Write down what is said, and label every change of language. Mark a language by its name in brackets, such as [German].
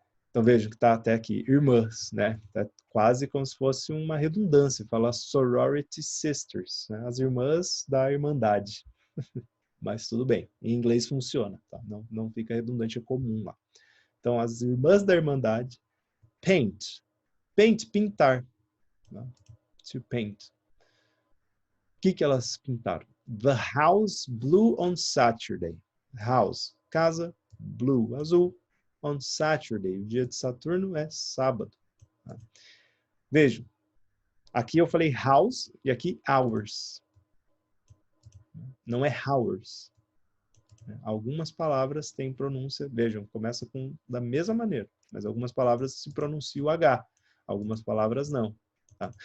[Portuguese] Então vejam que está até aqui, irmãs, né? Tá quase como se fosse uma redundância, falar sorority sisters, né? As irmãs da irmandade. Mas tudo bem, em inglês funciona, tá? Não fica redundante, é comum lá. Então as irmãs da irmandade, paint, pintar, né? To paint. O que elas pintaram? [English] The house blue on Saturday. [Portuguese] House, casa, blue, azul. On Saturday, o dia de Saturno é sábado. Tá? Vejam, aqui eu falei house e aqui hours. Não é hours. Algumas palavras têm pronúncia, vejam, começa da mesma maneira, mas algumas palavras se pronuncia o H, algumas palavras não. Tá?